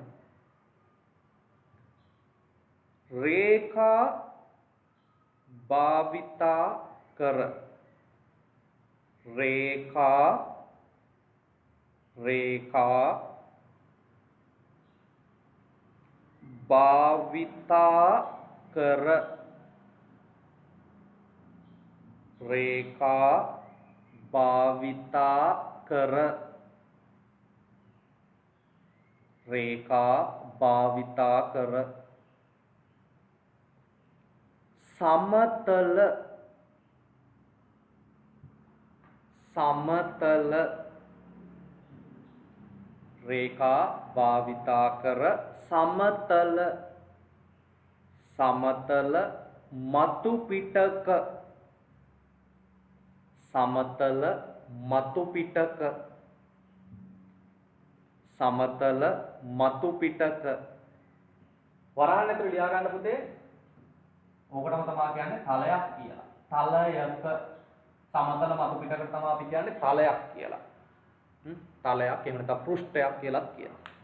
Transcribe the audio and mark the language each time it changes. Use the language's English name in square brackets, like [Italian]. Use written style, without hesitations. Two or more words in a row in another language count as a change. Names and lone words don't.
[Sinhala] රේඛා භාවිතා කර රේඛා භාවිතා කර රේඛා භාවිතා කර රේඛා භාවිතා කර සමතල රේඛා භාවිතා කර සමතල මතු පිටක සමතල මතු පිටක වරහන් ඇතුළේ ලියා ගන්න පුතේ. ඕකටම තමයි කියන්නේ තලයක් කියලා. තලයක සමතල මතු පිටකට තමයි අපි කියන්නේ තලයක් කියලා. තලයක් එහෙම නැත්නම් පෘෂ්ඨයක් කියලාත් කියනවා.